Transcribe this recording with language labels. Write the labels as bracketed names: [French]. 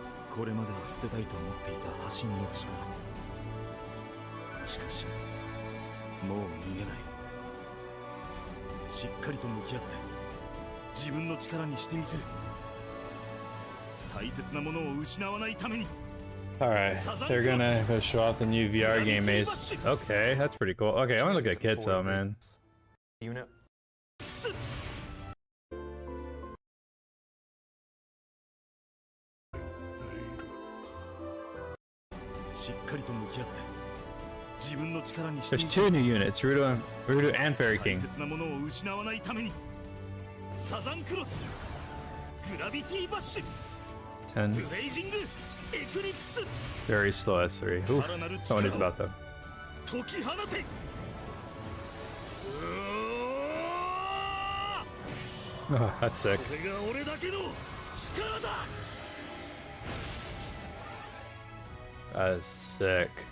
[Japanese] これまでは捨てたいと思っていた破心の力。しかしもう逃げない。しっかりと向き合って自分の力にしてみせる。大切なものを失わないために。 [English] Alright, they're gonna go show off the new VR game Ace. Okay, that's pretty cool. Okay, I wanna look at kits though, man. Unit. [Japanese] しっかりと向き合って自分の力にして [English] There's [Japanese] みせる。 [English] two new units, Rudo and Fairy King. [Japanese] 切なものを失わないために。サザンクロス、グラビティバッシュ、 [English] 10. [Japanese] ブレイジング、エクリプス、 [English] Very slow S3. Oof. That's what it's about though. [Japanese] 解き放て。うおー [English] Oh, that's sick. [Japanese] これが俺だけの力だ。 [English] That is sick.